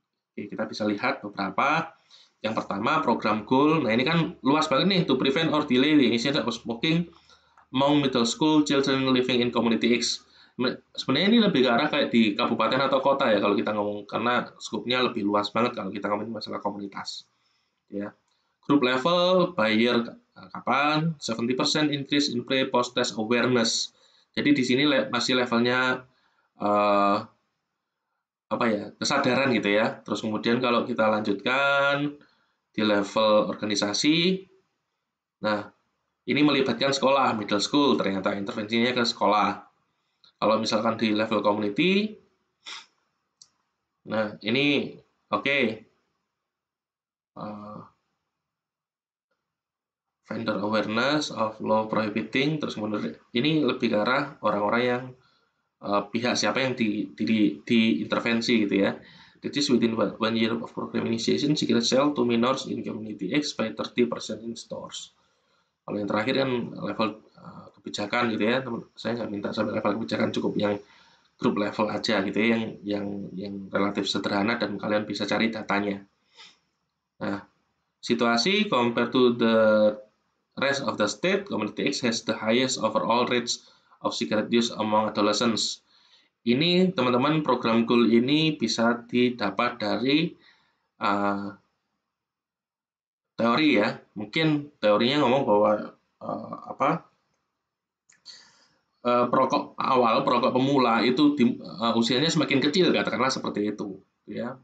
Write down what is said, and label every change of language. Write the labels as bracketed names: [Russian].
[Indonesian] Oke, kita bisa lihat beberapa. Yang pertama, program goal. Nah, ini kan luas banget nih, [English] to prevent or delay the incidence of smoking among middle school children living in community X. [Indonesian] Sebenarnya ini lebih ke arah kayak di kabupaten atau kota ya kalau kita ngomong, karena skupnya lebih luas banget kalau kita ngomongin masalah komunitas. Ya. [English] Group level, buyer kapan, 70% increase in pre-post test awareness. [Indonesian] Jadi di sini masih levelnya apa ya, kesadaran gitu ya. Terus kemudian kalau kita lanjutkan di level organisasi, nah ini melibatkan sekolah, middle school, ternyata intervensinya ke sekolah. Kalau misalkan di level community, nah ini oke. [English] Vendor awareness of law prohibiting, [Indonesian] terus kemudian ini lebih ke arah orang-orang yang pihak siapa yang diintervensi gitu ya. [English] That is within 1 year of program initiation, cigarette sell to minors in community X by 30% in stores. [Indonesian] Kalau yang terakhir kan level kebijakan gitu ya, saya nggak minta sampai level kebijakan, cukup yang group level aja gitu ya, yang relatif sederhana dan kalian bisa cari datanya. Nah, situasi [English] compared to the rest of the state, community X has the highest overall rates of cigarette use among adolescents. [Indonesian] Ini teman-teman program goal ini bisa didapat dari teori ya. Mungkin teorinya ngomong bahwa perokok pemula itu usianya semakin kecil, katakanlah seperti itu ya.